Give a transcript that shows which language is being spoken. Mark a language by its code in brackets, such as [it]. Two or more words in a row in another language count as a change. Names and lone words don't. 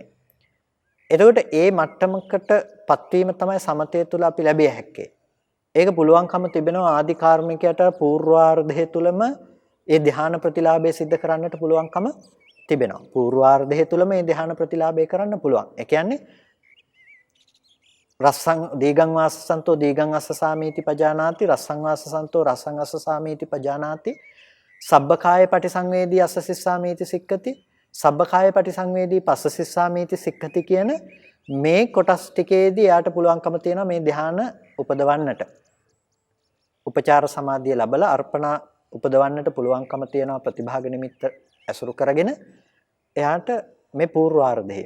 [si] එතකොට ඒ මට්ටමකටපත් වීම තමයි සමතය තුළ අපි ලැබිය හැක්කේ. ඒක පුළුවන්කම තිබෙනවා ආදි කාර්මිකයට පූර්වාර්ධය තුළම ඒ ධාන ප්‍රතිලාභය સિદ્ધ කරන්නට පුළුවන්කම තිබෙනවා. පූර්වාර්ධය තුළම මේ ධාන ප්‍රතිලාභය කරන්න පුළුවන්. ඒ කියන්නේ [pi] රස්සං දීගං වාසසන්තෝ දීගං අස්සසාමීති පජානාති රස්සං වාසසන්තෝ රස්සං අස්සසාමීති පජානාති සබ්බකාය පටිසංවේදී අස්සසිස්සාමීති සික්ඛති සබ්බකාය පටිසංවේදී පස්සසිස්සාමීති සික්ඛති [si] කියන මේ කොටස් ටිකේදී යාට පුළුවන්කම තියෙනවා මේ ධ්‍යාන උපදවන්නට. උපචාර සමාධිය ලැබලා අර්පණා උපදවන්නට පුළුවන්කම තියෙනවා ප්‍රතිභාග නිමිත්ත ඇසුරු කරගෙන එයාට මේ පූර්වාර්ධයේම.